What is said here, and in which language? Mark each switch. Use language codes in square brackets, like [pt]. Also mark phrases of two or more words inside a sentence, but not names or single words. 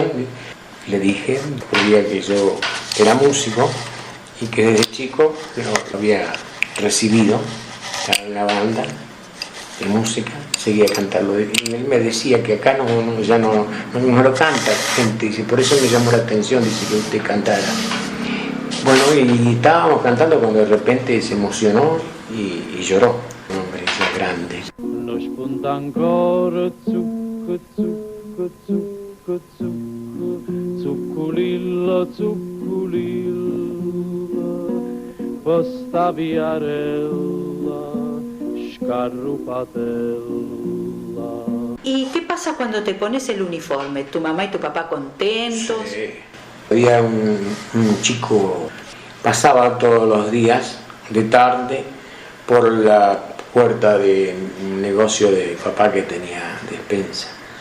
[es] Le dije, creía que yo era músico y que desde chico lo había recibido, estaba en la banda de música, seguía cantando. Y él me decía que acá ya no lo canta gente, dice, por eso me llamó la atención, dice, que usted cantara. Bueno, y estábamos cantando cuando de repente se emocionó y lloró, un hombre ya grande. [nap] No spunta ancora zucco, zucco, zucco, zucco, zucco, zucculilla, zucculilla, questa viarella, scarrupatella. [es] ¿Y qué pasa cuando te pones el uniforme? ¿Tu mamá y tu papá contentos? Sí. Había un chico, pasaba todos los días de tarde por la puerta de un negocio de papá que tenía despensa.